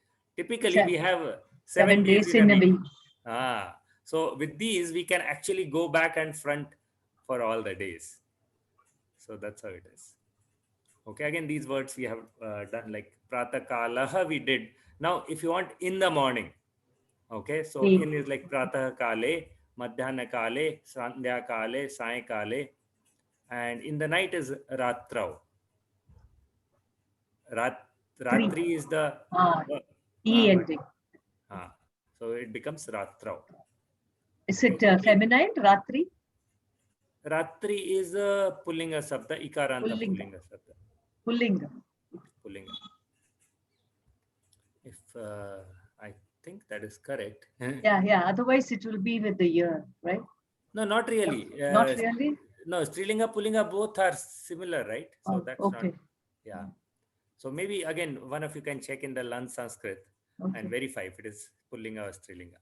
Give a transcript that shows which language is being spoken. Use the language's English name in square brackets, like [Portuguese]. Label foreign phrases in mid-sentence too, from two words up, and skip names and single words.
[English] Typically, we have 7 days in a week. So with these, we can actually go back and front for all the days. So that's how it is. Okay, again, these words we have done, like pratakalaha we did. Now, if you want in the morning, okay, so in is like [Sanskrit] pratakale, madhyana kale, sandhya kale, sai kale, [English] and in the night is ratrau. Ratri is the so it becomes ratrau. Is it feminine, Ratri? [Sanskrit] Ratri is pullinga sabda, ikaranta pullinga sabda. Pullinga. [English] If I think that is correct. Yeah. Otherwise, it will be with the year, right? No, not really. Not really? No, [Sanskrit] Strilinga, Pullinga, [English] both are similar, right? So that's okay. not, yeah. So maybe again, one of you can check in the Learn Sanskrit and verify if it is Pullinga or Strilinga.